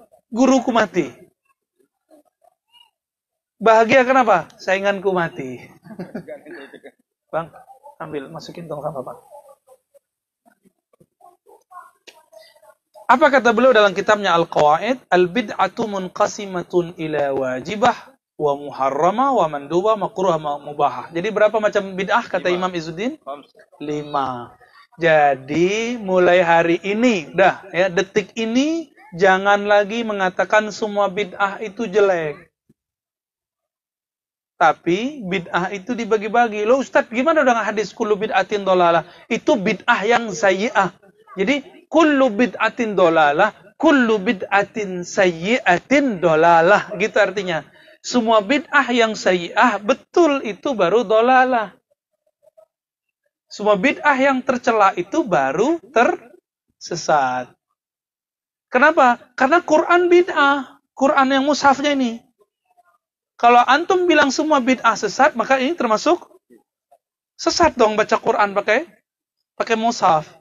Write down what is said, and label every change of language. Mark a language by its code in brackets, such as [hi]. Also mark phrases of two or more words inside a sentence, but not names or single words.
[id] Guruku mati. Bahagia, kenapa? Sainganku mati. Bang, ambil, masukin tong sampah, Pak. Apa kata beliau dalam kitabnya Al-Qawaid? [ar] البدعة منقسمة إلى واجبة ومحرمة ومندوبة ومكروهة ومباحة. [id] Jadi berapa macam bid'ah kata Imam Izzuddin? 5. Jadi mulai hari ini, detik ini jangan lagi mengatakan semua bid'ah itu jelek. Tapi bid'ah itu dibagi-bagi. Loh Ustaz, gimana dengan hadis [ar] كل بدعة ضلالة? [id] Itu bid'ah yang sayyi'ah. Jadi [ar] كل بدعة ضلالة, كل بدعة سيئة ضلالة. [id] Gitu artinya. Semua bid'ah yang sayyi'ah, betul itu baru dolalah. Semua bid'ah yang tercela itu baru tersesat. Kenapa? Karena Quran bid'ah. Quran yang mushafnya ini. Kalau antum bilang semua bid'ah sesat, maka ini termasuk sesat dong baca Quran pakai mushaf.